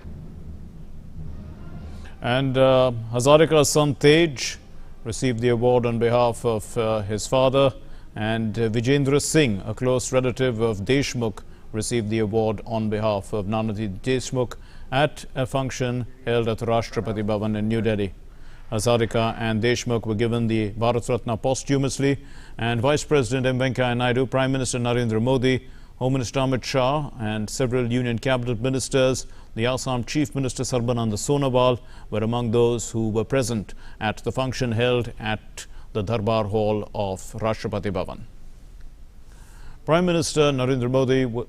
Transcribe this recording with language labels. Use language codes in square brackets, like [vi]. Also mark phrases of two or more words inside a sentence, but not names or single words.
[en] And Hazarika's son Tej received the award on behalf of his father, and Vijendra Singh, a close relative of Deshmukh, received the award on behalf of Nanaji Deshmukh at a function held at the Rashtrapati Bhavan in New Delhi. Hazarika and Deshmukh were given the Bharat Ratna posthumously, and Vice President M. Venkaiah Naidu, Prime Minister Narendra Modi, Home Minister Amit Shah and several Union Cabinet Ministers, the Assam Chief Minister Sarbananda Sonowal were among those who were present at the function held at the Darbar Hall of Rashtrapati Bhavan. Prime Minister Narendra Modi